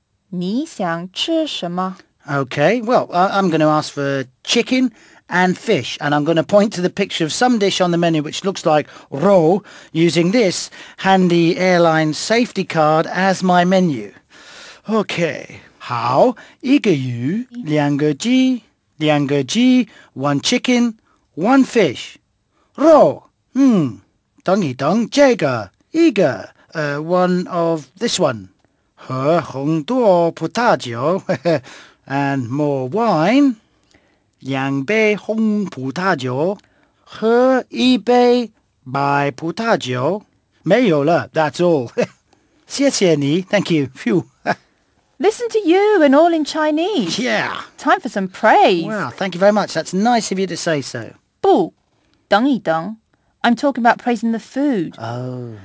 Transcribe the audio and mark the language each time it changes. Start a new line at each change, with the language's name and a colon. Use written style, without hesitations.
Chinese: 你想吃什么?
English: Okay, well, I'm going to ask for chicken and fish, and I'm going to point to the picture of some dish on the menu which looks like roe, using this handy airline safety card as my menu. Okay.
Chinese: 好，一个鱼，两个鸡，两个鸡，
English: one chicken, one fish.
Chinese: 肉，等一等，这个，一个，
English: one of this one.
Chinese: 喝很多葡萄酒
English: and more wine.
Chinese: 两杯红葡萄酒，喝一杯白葡萄酒。没有了，
English: that's all.
Chinese: 谢谢你,
English: thank you. Phew. Listen to you and all in Chinese. Yeah. Time for some praise. Wow, thank you very much. That's nice of you to say so.
Chinese: 不，等一等.
English: I'm talking about praising the food. Oh.